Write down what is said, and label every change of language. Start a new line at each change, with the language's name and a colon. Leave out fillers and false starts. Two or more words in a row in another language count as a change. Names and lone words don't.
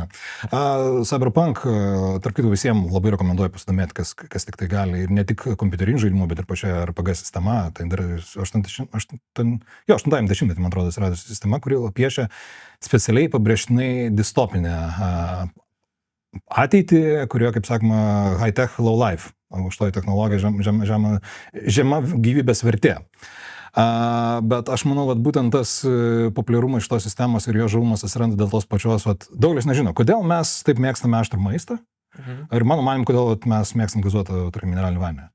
Lithuanian: Cyberpunk, tarp kitų, visiems labai rekomenduoju pasidomėti, kas tik tai gali. Ir ne tik kompiuterinių žaidimų, bet ir pačia RPG sistema. Tai dar 80-metį, man atrodo, atsiradusi sistema, kuri piešia specialiai pabrėžtinai distopinę ateitį, kurioje, kaip sakoma,
English: high-tech, low-life.
Lithuanian: Aukštoji technologija, žema gyvybės vertė. Bet aš manau, kad būtent tas populiarumas šitos sistemos ir jo žavumas atsiranda dėl tos pačios, daugelis nežino, kodėl mes taip mėgstame aštrų maistą ir mano manim, kodėl mes mėgstam gazuotą, tarkim, mineralinį vandenį.